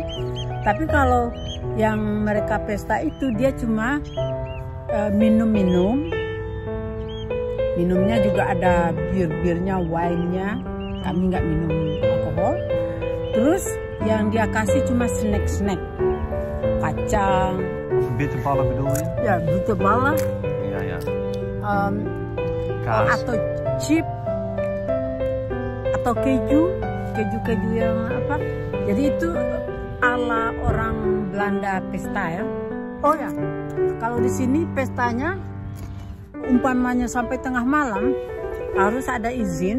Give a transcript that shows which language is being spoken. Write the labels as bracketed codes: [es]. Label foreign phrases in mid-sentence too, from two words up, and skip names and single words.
[id] Tapi kalau yang mereka pesta itu dia cuma minum-minum. Minumnya juga ada bir-birnya, wine-nya. Kami nggak minum alkohol. Terus yang dia kasih cuma snack-snack. Kacang. [nl] Bitterballen bedoel je? [id] Ya, bitterballen. [nl] Ja, ja. [id] Atau chip, atau keju yang apa? Jadi itu ala orang Belanda pesta ya. Oh ya, kalau di sini pestanya umpamanya sampai tengah malam harus ada izin.